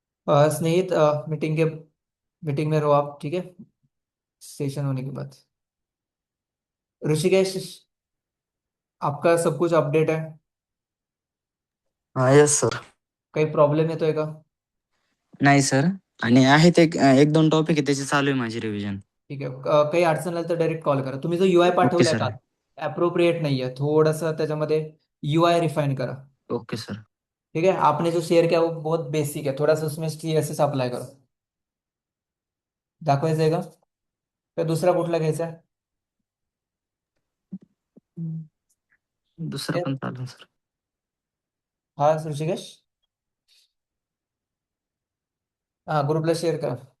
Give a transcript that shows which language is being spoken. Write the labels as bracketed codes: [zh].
[hi] स्नेहित, meeting में रहो आप। ठीक है, सेशन होने के बाद। ऋषिकेश, आपका सब कुछ अपडेट है? हा यस सर. [mr] काही प्रॉब्लेम येतोय का? नाही सर. आणि आहेत एक दोन टॉपिक आहे त्याची चालू आहे माझी रिव्हिजन. ठीक आहे, काही अडचण आली तर डायरेक्ट कॉल करा. तुम्ही जो यूआय ओके पाठवलाय सर. का, अप्रोप्रिएट नाहीये, थोडंसं त्याच्यामध्ये यूआय रिफाइन करा. Okay sir. [hi] ठीक है, आपने जो शेयर किया वो बहुत बेसिक है, थोड़ा सा उसमें सीएसएस अप्लाई करो. [mr] दाखवायचं आहे का? का दुसरा कुठला घ्यायचा आहे? दुसरं पण चालेल सर. हा ऋषिकेश, हा ग्रुपला शेअर करा.